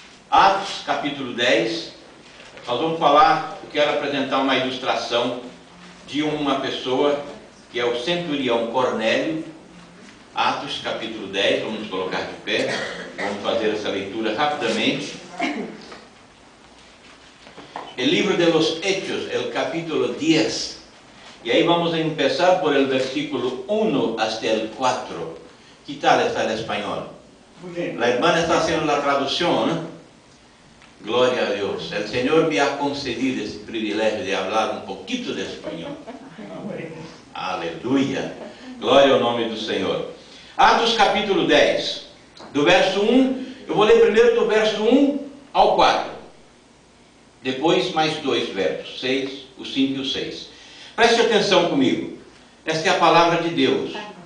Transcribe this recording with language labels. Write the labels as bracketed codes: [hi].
[pt] Atos, capítulo 10, nós vamos falar, eu quero apresentar uma ilustração de uma pessoa que é o centurião Cornélio. Atos, capítulo 10, vamos nos colocar de pé, vamos fazer essa leitura rapidamente. [es] El libro de los Hechos, el capítulo 10. Y ahí vamos a empezar por el versículo 1 hasta el 4. ¿Qué tal está el español? Muy bien. La hermana está haciendo la traducción, ¿eh? Gloria a Dios. El Señor me ha concedido ese privilegio de hablar un poquito de español. [pt] Aleluia. Glória ao nome do Senhor. Atos capítulo 10, do verso 1, eu vou ler primeiro do verso 1 ao 4. Depois mais dois versos, 6, o 5 e o 6. Preste atenção comigo. Esta é a palavra de Deus.